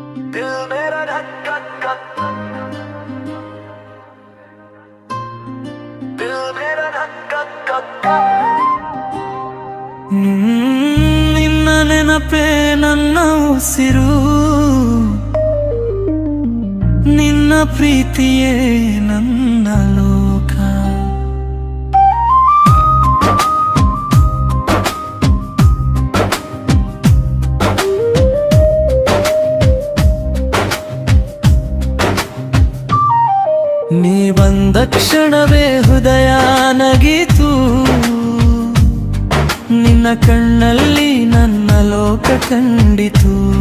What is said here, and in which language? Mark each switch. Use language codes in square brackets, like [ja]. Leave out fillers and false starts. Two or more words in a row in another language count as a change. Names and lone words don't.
[hi] दिल मेरा धक धक धक, दिल मेरा धक धक धक। [kn] ನಿನ್ನ ನೆನಪೇ ನನ್ನ ಉಸಿರು, ನಿನ್ನ ಪ್ರೀತಿಯೇ ನನ್ನ ಲೋಕ. ನೀ ಬಂದ ಕ್ಷಣವೇ ಹೃದಯ ನಗಿತು, ನಿನ್ನ ಕಣ್ಣಲ್ಲಿ ನನ್ನ ಲೋಕ ಕಂಡಿತು.